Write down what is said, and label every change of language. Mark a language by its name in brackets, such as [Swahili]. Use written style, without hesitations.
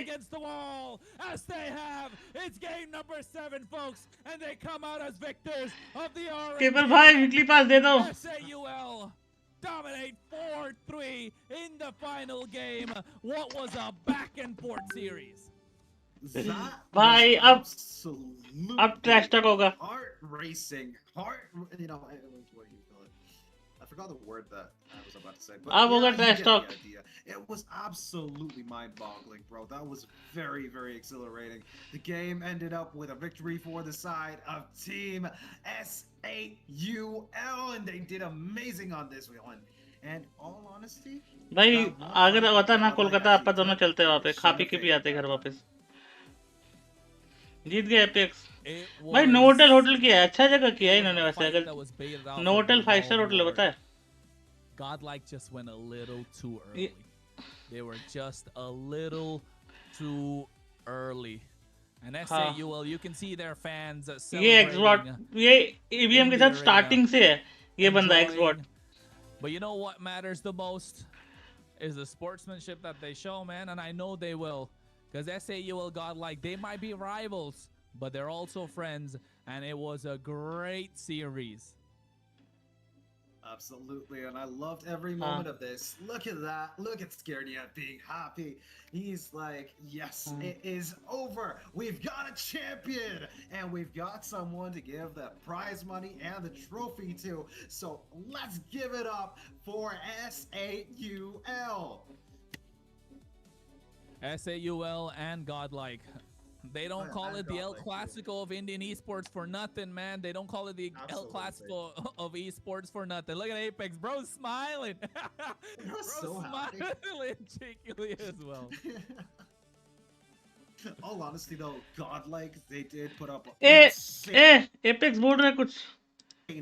[English] against the wall, as they have. It's game number 7, folks, and they come out as victors of the orange. [Hindi] Keeper भाई weekly pass दे दो. [English] S8UL dominate 4-3 in the final game. What was a back and forth series? [Hindi] भाई अब trash talk होगा. [English] Heart racing, what do you call it? I forgot the word that I was about to say. But [Hindi] अब होगा [English] you trash get talk. the idea. It was absolutely mind-boggling, bro. That was very, very exhilarating. The game ended up with a victory for the side of Team S8UL, and they did amazing on this one. And all honesty, [Hindi] भाई अगर होता ना कोलकाता अपन दोनों चलते वहाँ पे खा P के भी आते घर वापस. जीत गए एपेक्स. भाई नोटल होटल किया है, अच्छा जगह किया है इन्होंने वैसे. अगर नोटल 5-star होटल है, पता है. [English] GodLike just went a little too early. They were just a little too early. And S8UL, you can see their fans [Hindi] ये एक्सबॉट ये ईवीएम के साथ स्टार्टिंग से है ये बंदा एक्सबॉट. [English] But you know what matters the most is the sportsmanship that they show, man, and I know they will. Because S8UL GodLike, they might be rivals, but they're also friends, and it was a great series. Absolutely, and I loved every moment of this. Look at that. Look at Scaredyat being happy. He's like, yes, it is over. We've got a champion, and we've got someone to give the prize money and the trophy to. So let's give it up for S8UL. S8UL and GodLike. They don't call it the El Clasico of Indian esports for nothing, man. They don't call it the El Clasico of esports for nothing. Look at Apex, bro, smiling. Bro, so smiling cheekily as well. All honesty, though, GodLike, they did put up. [Hindi] Apex बोल रहा है कुछ.